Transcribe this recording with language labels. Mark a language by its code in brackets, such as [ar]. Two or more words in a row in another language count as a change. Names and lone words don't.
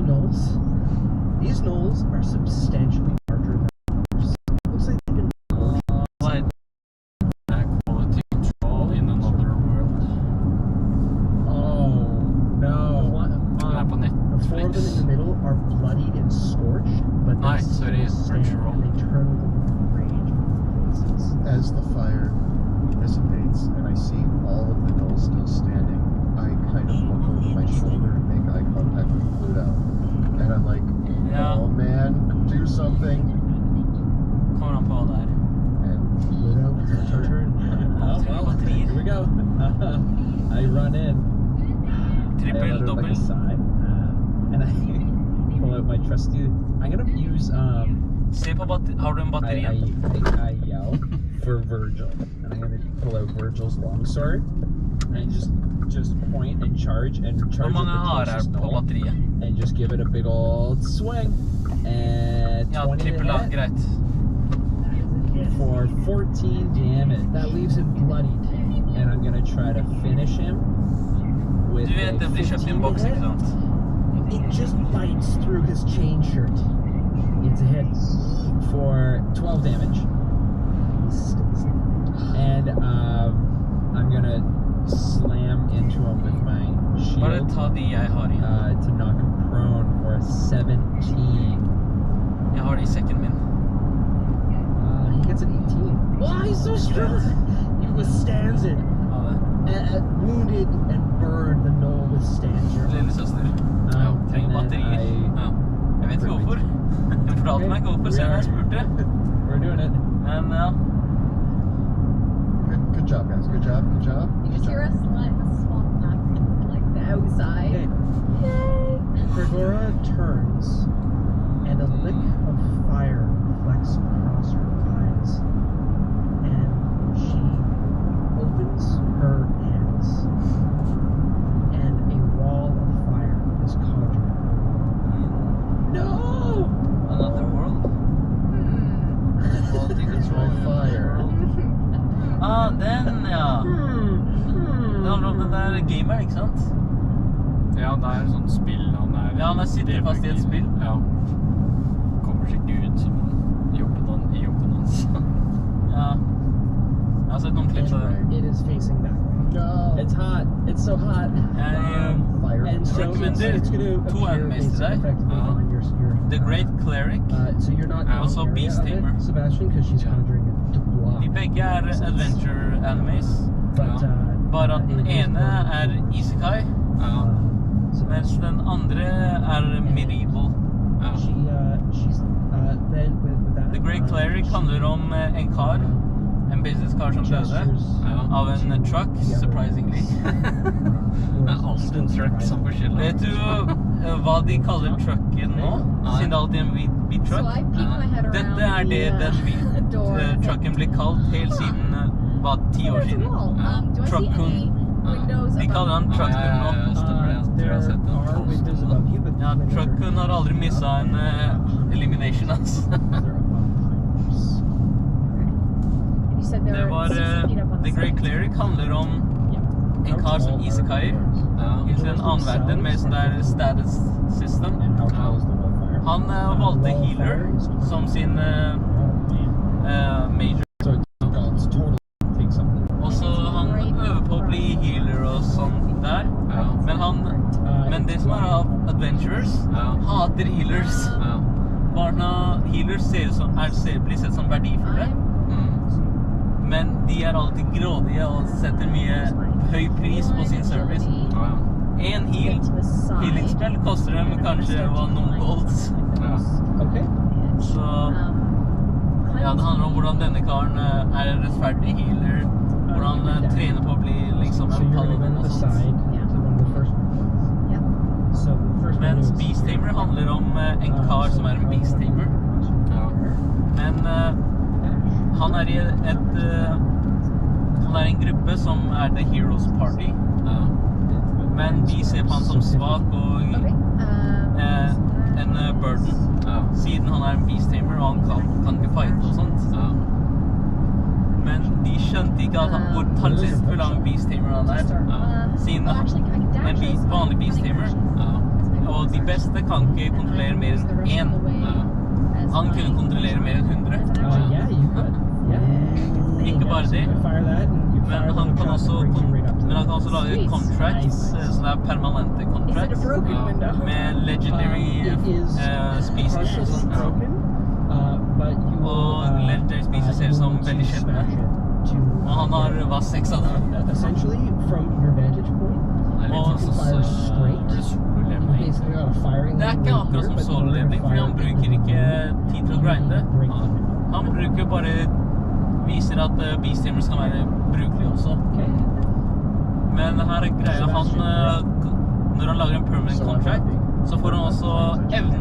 [en] gnolls. These gnolls are substantially larger than others. It looks like they've been [no] Hva er [en] Quality control in another world. Oh no. [no] Den er på [en] The four of them in the Netflix. middle are bloodied and scorched, but they Nice, sorry, still stand Crunchyroll. and they turn with a rage on their faces. As the fire dissipates and I see all of the gnolls still standing, I kind of look over my shoulder and make eye contact with Pluto. And I'm like, [no] Ja. [en] oh man, do something. [no] Kommer an på hva det er. [en] And Pluto, it's your turn. Oh, well, here we go. I run in. I [no] Trippel, [en] let her like [no] dobbel. [en] a sigh, and I pull out my trusty. I'm gonna use [no] Se på har du en batteri igjen? [en] I yell for Virgil, and I'm gonna pull out Virgil's longsword and just point and charge [no] Hvor [en] at [no] mange [en] the [no] har [en] closest [no] på [en] gnoll [no] batteriet? [en] and just give it a big old swing. And [no] Ja, [en] 20 to [no] trippel A, [en] hit [no] greit. [en] for 14 damage. That leaves him bloodied, and I'm gonna try to finish him with [no] Du vet [en] a [no] det blir kjøpt i en [en] 15 [no] boks, [en] hit. [no] ikke sant? [en] It just bites through his chain shirt. It's a hit for 12 damage. And I'm gonna slam into him with my [no] Bare [en] shield [no] ta de jeg har igjen. [en] to knock him prone for a 17. [no] Jeg har de i sekken min. [en] He gets an 18. Wow, he's so strong! He withstands it. [no] Ha det. [en] Wounded and burned, the gnoll withstands your [no] Lillesøster. Ja, trenger [en] and then [no] batterier. Ja. Jeg vet ikke hvorfor. Jeg fortalte meg ikke hvorfor selv jeg spurte. [en] We're doing it. [no] Men ja. [en] good job, guys. Good job. Good job. You just hear us like a small knock, like the outside. Okay. Yay! Gregora turns, and a lick of fire reflects across her eyes, and she opens her hands, and a wall of fire is conjured. No! Another world. Quality control fire. [no] Ah, den, ja. Det handler om den der gameren, ikke sant? Ja, det er sånn spill. Ja, han sitter fast i et spill. Ja. Kommer seg ikke ut som jobben hans. Ja. Jeg har sett noen klipp av det. [en] It is facing that way. No. It's hot. It's so hot. Fire. And so recommender it's going to two animes today. on your The Great Cleric. so you're not And in also the area Beast of it, Tamer. Sebastian, because she's Yeah. conjuring it to block. [no] De begge er [en] adventure animes. But, [no] Ja. Bare at den [en] it is [no] ene er isekai, Ja. mens den andre er medieval. Ja. [en] She's then with that. [no] The Great Cleric handler om en kar, en businesskar som døde av en truck, surprisingly. Det er alltid en truck som forskjellig. Vet du hva de kaller trucken nå? Siden det alltid er en hvit [en] So [no] truck. [en] I peek my head around [no] Dette er det den [en] door. [no] trucken blir kalt helt siden, 10 år [en] There's a [no] siden. [en] wall. Do I see [no] Truck-kun. [en] any windows [no] De kaller han [en] above? [no] trucken nå. Stemmer det. Jeg tror jeg har sett den. [en] There are windows above you, but [no] Ja, trucken har aldri mistet en elimination, altså. [en] they're above pipes. You said there [no] Det [en] were [no] var [en] 60 feet up on [no] The [en] the [no] Great [en] side. [no] Cleric handler om en kar som isekaier Ja. til en annen verden med sånn der status system. [en] And how tall is the wall fire? [no] Han valgte healer som sin major. [en] So it's totally take something. [no] Og så han øver på å bli healer og sånn der. Ja. Men det som er av adventurers, Ja. hater healers. Ja. Barna healers blir sett som verdifulle. Mm. Men de er alltid grådige og setter mye høy pris på sin service. Ja. En healingspell koster dem kanskje noen golds. Ja. [en] Okay. [no] Så ja, det handler om hvordan denne karen er en rettferdig healer. Hvordan han trener på å bli liksom [en] So [no] en [en] you're going to [no] paladin [en] go [no] og [en] to the [no] sånt. [en] side to one of the first ones. Yep. So the first one [no] Mens [en] is [no] Beast Tamer handler om en kar som er en Beast Tamer. Ja. Men han er i han er i en gruppe som er The Heroes Party. Ja. Men de ser på han som svak og [en] Okay. [no] en burden. Ja. Siden han er en Beast Tamer og han kan ikke fighte og sånt. Ja. Men de skjønte ikke at hvor talentfull av en Beast Tamer han er. Siden [en] Well, actually, I can dash [no] en vanlig Beast Tamer. Ja. Og Og de beste kan ikke kontrollere mer enn én. Han kunne kontrollere mer enn 100. [en] Yeah, you could. Yeah. [no] Ikke bare det, [en] You could fire that and you [no] men [en] fire [no] han [en] the [no] kan [en] trap [no] også, [en] that brings you right up to [no] men han [en] the- [no] kan også lage contracts, så det er permanente [en] Is it a [no] contracts, [en] broken window? [no] med legendary [en] It is [no] species og [en] partially [no] sånt. [en] broken, but you will, [no] Og [en] legendary species [no] ser ut som [en] you will [no] veldig [en] need to [no] sjeldne. [en] smash it to- [no] Og han har hva, 6 av dem. [en] Essentially, from your vantage point, [no] Det er Og litt så sånn [en] straight. [no] det solo-leveling. [en] basically got a firing [no] Det er [en] line [no] ikke [en] right [no] akkurat [en] here, [no] som [en] but [no] solo [en] you're [no] leveling, fordi han [en] gonna [no] bruker ikke tid til å grinde. [en] break the window. [no] Han bruker bare, viser at Beast Tamers kan være brukelig også. [en] Okay. [no] Men her er greia, han, når han lager en permanent [en] So I'm [no] contract, [en] happy. [no] så får han også evnen